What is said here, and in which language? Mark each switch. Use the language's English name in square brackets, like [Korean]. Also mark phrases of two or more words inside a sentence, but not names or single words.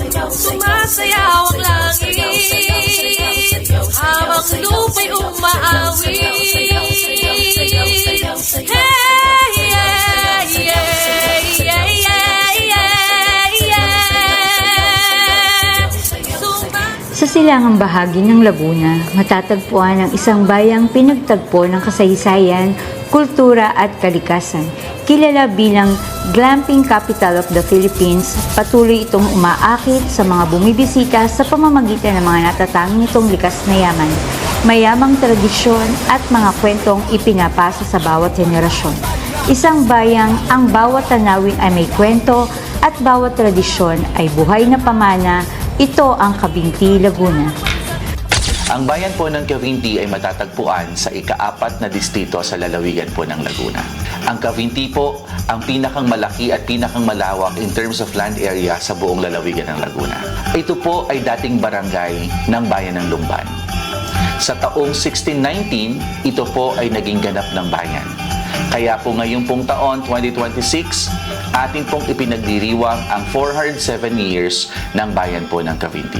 [Filipino] Sumasayaw ang langit habang lupa'y umaawit. [English] Hey, yeah, yeah, yeah, yeah, yeah. [Filipino] Sa silangang bahagi ng Laguna, matatagpuan ang isang bayang pinagtagpo ng kasaysayan, kultura at kalikasan. Kilala bilang [English] glamping capital of the Philippines, [Filipino] patuloy itong umaakit sa mga bumibisita sa pamamagitan ng mga natatanging nitong likas na yaman, mayamang tradisyon at mga kwentong ipinapasa sa bawat henerasyon. Isang bayang ang bawat tanawin ay may kwento at bawat tradisyon ay buhay na pamana. Ito ang Cavinti, Laguna. Ang bayan po ng Cavinti ay matatagpuan sa ika-4 na distrito sa lalawigan po ng Laguna. Ang Cavinti po ang pinakang malaki at pinakang malawak [English] in terms of land area [Filipino] sa buong lalawigan ng Laguna. Ito po ay dating barangay ng bayan ng Lumban. Sa taong 1619, ito po ay naging ganap ng bayan. Kaya po ngayong pong taon, 2026, ating pong ipinagdiriwang ang 407 years ng bayan po ng Cavinti.